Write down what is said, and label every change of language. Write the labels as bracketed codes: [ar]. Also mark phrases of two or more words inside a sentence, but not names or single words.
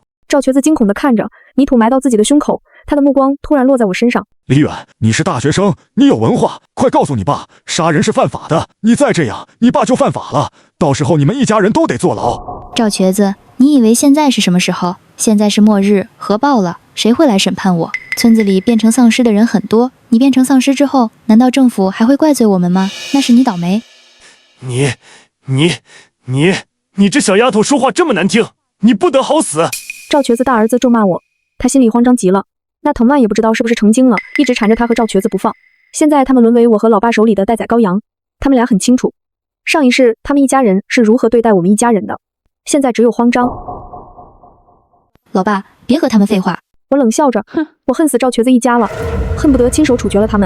[zh] 趙瘸子驚恐地看着泥土埋到自己的胸口，他的目光突然落在我身上。李遠，你是大學生，你有文化，快告訴你爸，殺人是犯法的，你再這樣，你爸就犯法了，到時候你們一家人都得坐牢。趙瘸子，你以為現在是什麼時候？現在是末日，核爆了，誰會來審判我？村子裡變成喪屍的人很多，你變成喪屍之後，難道政府還會怪罪我們嗎？那是你倒霉。你這小丫頭說話這麼難聽，你不得好死！趙瘸子大兒子咒罵我，他心裡慌張極了。那藤蔓也不知道是不是成精了，一直纏着他和趙瘸子不放。現在他們淪為我和老爸手裡的待宰羔羊。他們倆很清楚，上一世他們一家人是如何對待我們一家人的，現在只有慌張。老爸，別和他們廢話。我冷笑着，我恨死趙瘸子一家了，恨不得親手處決了他們。